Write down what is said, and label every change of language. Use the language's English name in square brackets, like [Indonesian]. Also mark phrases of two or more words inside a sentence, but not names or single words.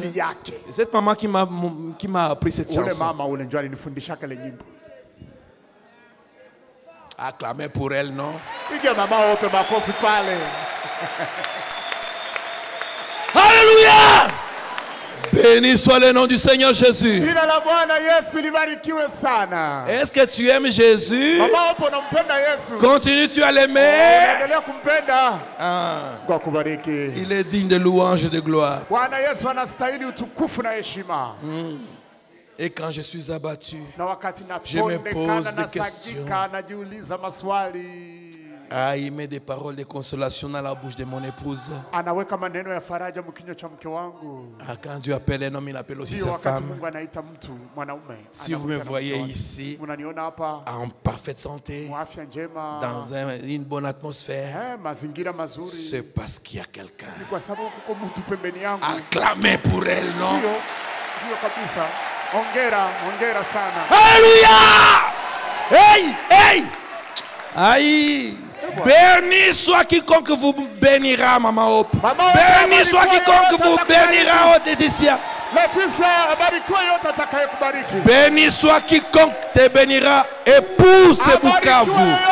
[French] Cette maman qui m'a appris cette chanson. Acclamez pour elle, non? Alléluia! Béni soit le nom du Seigneur Jésus. [Swahili] Jina la Bwana Yesu libarikiwe sana. [French] Est-ce que tu aimes Jésus? [Swahili] Mama wapo unampenda Yesu? [French] Continues-tu à l'aimer? [Swahili] Endelea kumpenda. Kwa kubariki. [French] Il est digne de louange et de gloire. [Swahili] Bwana Yesu anastahili utukufu na heshima. [French] Et quand je suis abattu, [Swahili] na wakati [French] je me pose des questions. [Swahili] Najiuliza maswali. [French] Il met des paroles de consolation dans la bouche de mon épouse. [Swahili] Anaweka maneno ya faraja mkinywa cha mke wangu. [French] Quand Dieu appelle un homme, il appelle aussi sa femme. [Swahili] Mungu anaita mtu mwanaume. [French] Si vous me voyez ici, [Swahili] unaniona hapa [French] en parfaite santé, [Swahili] afya njema, [French] dans une bonne atmosphère, [Swahili] mazingira mazuri, [French] c'est parce qu'il y a quelqu'un. [Swahili] Ni kwa sababu kuko mtu pembeni yangu. [French] Acclamez pour elle, non? [Swahili] Ndio kabisa. Hongera sana. [French] Alléluia! Hey, hey! Aïe! Béni soit quiconque vous bénira, Maman Hope. Béni soit quiconque vous bénira, Laetitia. Béni soit quiconque te bénira, épouse de Bukavu.